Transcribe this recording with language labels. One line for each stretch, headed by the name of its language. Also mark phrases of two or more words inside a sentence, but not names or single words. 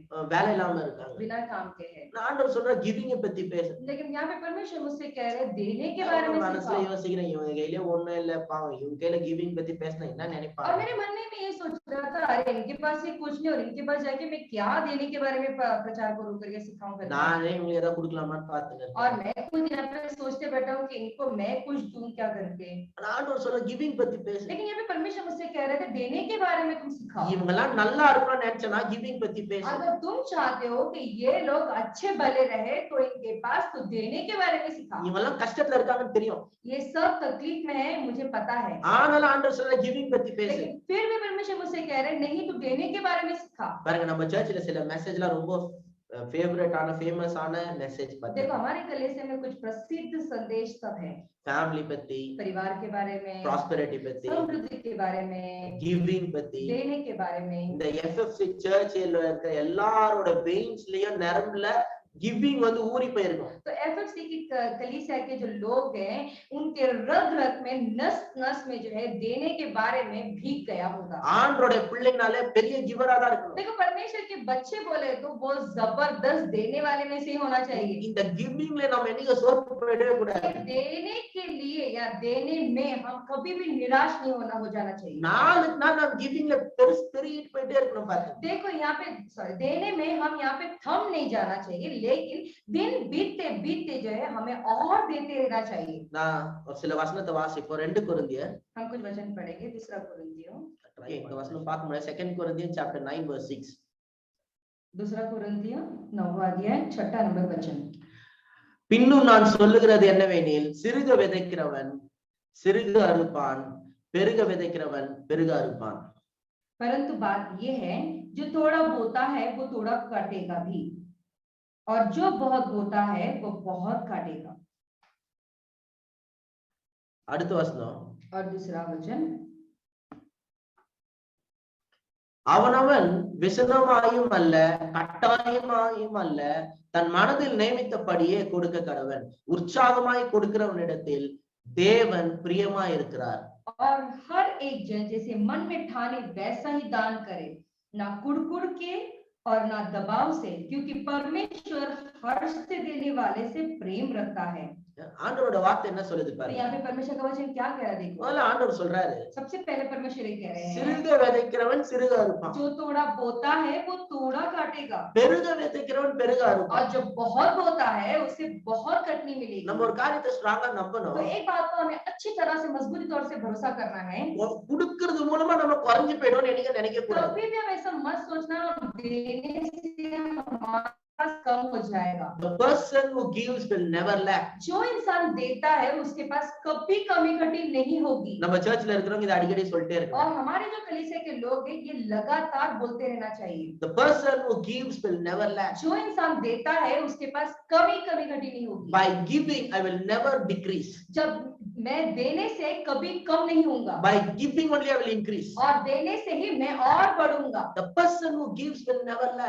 Tamil: வேலை இல்லாம இருக்காங்க.
Hindi: बिना काम के हैं।
Tamil: நான் ஆண்டவர் சொல்ற கிவிங் பத்தி பேசு.
Hindi: लेकिन यहाँ पे परमेश्वर मुझसे कह रहे हैं देने के बारे में
Tamil: மனசுல யோசிக்கிறேன் இவங்க கையில ஒண்ணும் இல்ல பாவம் இவங்க கையில கிவிங் பத்தி பேசினா என்ன நினைப்பாங்க.
Hindi: और मेरे मन में ये सोच रहा था अरे इनके पास ही कुछ नहीं और इनके पास जाके मैं क्या देने के बारे में प्रचार करूं करके सिखाऊं करके।
Tamil: நானே இவங்களுக்கு ஏதாவது கொடுக்கலாமான்னு பார்த்துட்டேன்.
Hindi: और मैं खुद यहाँ पे सोचते बैठा हूँ कि इनको मैं कुछ दूं क्या करके।
Tamil: ஆண்டவர் சொல்ற கிவிங் பத்தி பேசு.
Hindi: लेकिन यहाँ पे परमेश्वर मुझसे कह रहे थे देने के बारे में तुम सिखाओ।
Tamil: இவங்க எல்லாம் நல்லா இருக்கணும்னு நினைச்சனா கிவிங் பத்தி பேசு.
Hindi: अगर तुम चाहते हो कि ये लोग अच्छे भले रहे तो इनके पास तो देने के बारे में सिखाओ।
Tamil: இவங்க எல்லாம் கஷ்டத்துல இருக்காங்கன்னு தெரியும்.
Hindi: ये सब तकलीफ में है मुझे पता है।
Tamil: ஆனாலும் ஆண்டவர் சொல்ற கிவிங் பத்தி பேசு.
Hindi: लेकिन फिर भी परमेश्वर मुझसे कह रहे हैं नहीं तू देने के बारे में सिखा।
Tamil: பாருங்க நம்ம சர்ச்சில சில மெசேஜ்லாம் ரொம்ப ஃபேவரட்டான ஃபேமஸான மெசேஜ் பாத்தீங்க.
Hindi: देखो हमारे कलीसिया में कुछ प्रसिद्ध संदेश सब है।
Tamil: फैमिली பத்தி,
Hindi: परिवार के बारे में,
Tamil: प्रॉस्पेरिटी பத்தி,
Hindi: समृद्धि के बारे में,
Tamil: கிவிங் பத்தி,
Hindi: देने के बारे में।
Tamil: இந்த எஃப்எஃப்சி சர்ச்சில இருக்க எல்லாரோட வெயின்ஸ்லயும் நரம்புல गिविंग வந்து ஊறி போயிருக்கும்.
Hindi: तो एफएफसी की कलीसिया के जो लोग हैं उनके रग रग में नस नस में जो है देने के बारे में भीग गया होगा।
Tamil: ஆண்டவருடைய பிள்ளைங்கனாலே பெரிய கிவரா தான் இருக்கணும்.
Hindi: देखो परमेश्वर के बच्चे बोले तो वो जबरदस्त देने वाले में से ही होना चाहिए।
Tamil: இந்த கிவிங்ல நம்ம என்னைக்கு சோர்ந்து போயிடவே கூடாது.
Hindi: देने के लिए या देने में हम कभी भी निराश नहीं हो जाना चाहिए।
Tamil: நாளுக்கு நாள் நம்ம கிவிங்ல பெருகிட்டு போயிட்டே இருக்கணும் பாருங்க.
Hindi: देखो यहाँ पे देने में हम यहाँ पे थम नहीं जाना चाहिए लेकिन दिन बीतते बीतते जो है हमें और देते रहना चाहिए।
Tamil: நான் ஒரு சில வசனத்தை வாசிப்போம். 2 கொரிந்தியர்
Hindi: हम कुछ वचन पढ़ेंगे। दूसरा कोरिन्थियों
Tamil: இந்த வசனம் பார்க்க முடியாது. 2 கொரிந்தியர்
English: chapter 9 verse 6.
Hindi: दूसरा कोरिन्थियों 9वां अध्याय 6 नंबर वचन।
Tamil: பின்னும் நான் சொல்லுகிறது என்னவெனில் சிறுக விதைக்கிறவன் சிறுக அறுப்பான், பெருக விதைக்கிறவன் பெருக அறுப்பான்.
Hindi: परंतु बात ये है जो थोड़ा बोता है वो थोड़ा काटेगा भी और जो बहुत बोता है वो बहुत काटेगा।
Tamil: அடுத்த வசனம்
Hindi: और दूसरा वचन
Tamil: அவனவன் விசனமாயும் அல்ல கட்டாயமாயும் அல்ல தன் மனதில் நியமித்தபடியே கொடுக்க கடவன். உற்சாகமாய் கொடுக்கிறவனிடத்தில் தேவன் பிரியமாய் இருக்கிறார்.
Hindi: और हर एक जन जैसे मन में ठाने वैसा ही दान करे, ना कुड़कुड़ के और ना दबाव से, क्योंकि परमेश्वर हर्ष से देने वाले से प्रेम रखता है।
Tamil: ஆண்டவரோட வார்த்தை என்ன சொல்லுது
Hindi: तो
Tamil: பாருங்க.
Hindi: यहाँ पे परमेश्वर का वचन क्या कह रहा है देखो।
Tamil: முதல்ல ஆண்டவர் சொல்றாரு
Hindi: सबसे पहले परमेश्वर ये कह रहे हैं
Tamil: சிறுக விதைக்கிறவன் சிறுக அறுப்பான்,
Hindi: जो थोड़ा बोता है वो थोड़ा काटेगा,
Tamil: பெருக விதைக்கிறவன் பெருக அறுப்பான்.
Hindi: और जो बहुत बोता है उसे बहुत कटनी मिलेगी।
Tamil: நம்ம ஒரு காரியத்தை ஸ்ட்ராங்கா நம்பணும்.
Hindi: तो एक बात को हमें अच्छी तरह से मजबूती तौर से भरोसा करना है।
Tamil: கொடுக்கிறது மூலமா நம்ம குறைஞ்சு போயிடும்னு நினைக்க கூடாது.
Hindi: कभी भी हम ऐसा मत सोचना देने से हमारा कम हो जाएगा।
English: The person who gives will never lack.
Hindi: जो इंसान देता है उसके पास कभी कमी घटी नहीं होगी।
Tamil: நம்ம சர்ச்சில் இருக்கிறவங்க இதை அடிக்கடி சொல்லிட்டே இருக்கோம்.
Hindi: और हमारे जो कलीसिया के लोग हैं ये लगातार बोलते रहना चाहिए।
English: The person who gives will never lack.
Hindi: जो इंसान देता है उसके पास कभी कमी घटी नहीं होगी।
English: By giving I will never decrease.
Hindi: जब मैं देने से कभी कम नहीं होऊंगा।
English: By giving only I will increase.
Hindi: और देने से ही मैं और बढ़ूंगा।
English: The person who gives will never lack.